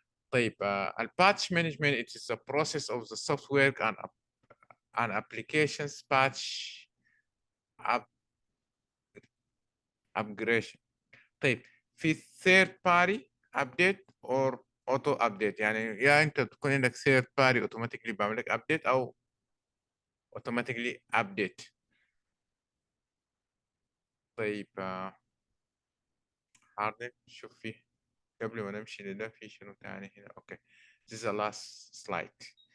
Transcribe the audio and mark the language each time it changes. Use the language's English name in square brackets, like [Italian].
[Arabic] طيب الباتش مانجمنت [English] it is the process of the software and applications patch upgradation. طيب في third party update or auto update، [Arabic] يعني يا انت تكون عندك third party automatically بيعمل لك [English] update او automatically update. [Arabic] طيب حاضر شوف فيه قبل ما نمشي لده في شنو تاني هنا. اوكي [English] this is the last slide.